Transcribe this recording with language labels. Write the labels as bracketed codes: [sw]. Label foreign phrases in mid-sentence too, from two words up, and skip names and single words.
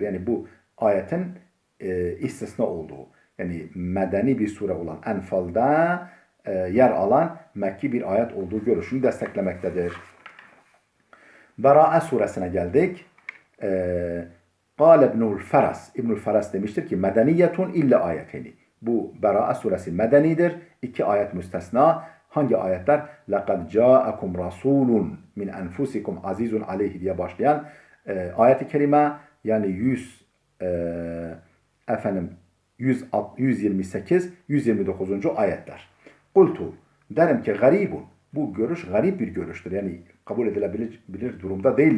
[tr] Yani bu ayetin istisna olduğu, yani medeni bir sure olan Enfal'da yer alan Mekki bir ayet olduğu görüşünü desteklemektedir. Bera'a suresine geldik. [ar] قال ابن الفرس. [tr] İbnül Feras demiştir ki [ar] مدنية إلا آيتين. [tr] Bu Bera'a suresi medenidir. 2 ayet müstesna. Hangi ayetler? [ar] لَقَدْ جَاءَكُمْ رَسُولٌ مِنْ أَنْفُسِكُمْ عَزِيزٌ عَلَيْهِ [tr] diye başlayan ayet-i kerime, yani 128, 129. ayetler. Kultu, derim ki garibun. Bu görüş garip bir görüştür. Yani kabul edilebilir durumda değil.